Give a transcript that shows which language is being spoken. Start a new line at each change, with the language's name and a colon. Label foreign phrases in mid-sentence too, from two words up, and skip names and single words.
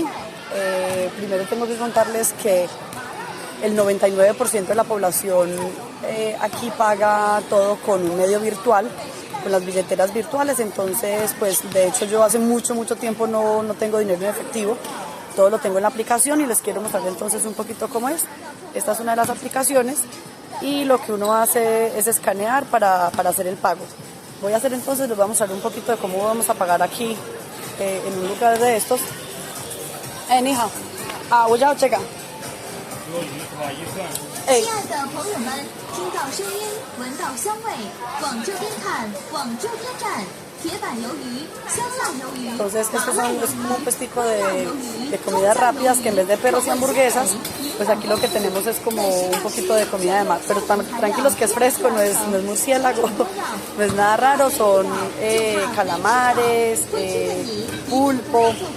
Spanish: Primero tengo que contarles que el 99% de la población aquí paga todo con un medio virtual, con las billeteras virtuales, entonces pues de hecho yo hace mucho tiempo no tengo dinero en efectivo, todo lo tengo en la aplicación y les quiero mostrar entonces un poquito cómo es. Esta es una de las aplicaciones y lo que uno hace es escanear para hacer el pago. Voy a hacer entonces, les voy a mostrar un poquito de cómo vamos a pagar aquí en un lugar de estos.
Chinese: Nija, 我要这个。亲爱的朋友们，听到声音，闻到香味，往这边看，往这边站。铁板鱿鱼、香辣鱿鱼。
Spanish: Entonces, estos son como un puestico de comidas rápidas que en vez de perros y hamburguesas, pues aquí lo que tenemos es como un poquito de comida de mar. Pero tranquilos que es fresco, no es murciélago, no es nada raro, son calamares, pulpo.